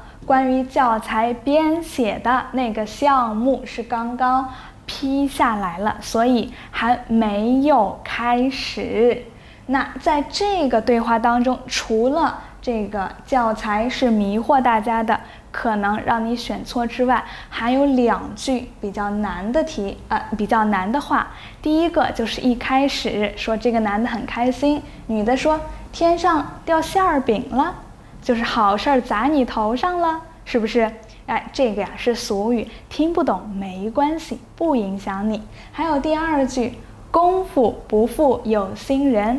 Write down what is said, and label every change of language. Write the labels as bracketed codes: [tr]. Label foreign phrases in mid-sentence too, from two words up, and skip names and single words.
[zh] 關於教材編寫的那個項目是剛剛批下來了，所以還沒有開始。那在這個對話當中，除了這個教材是迷惑大家的，可能讓你選錯之外，還有2句比較難的話。第一個就是一開始說這個男的很開心，女的說天上掉馅餅了，就是好事兒砸你頭上了，是不是？這個呀是俗語，聽不懂沒關係，不影響你。還有第2句，功夫不負有心人。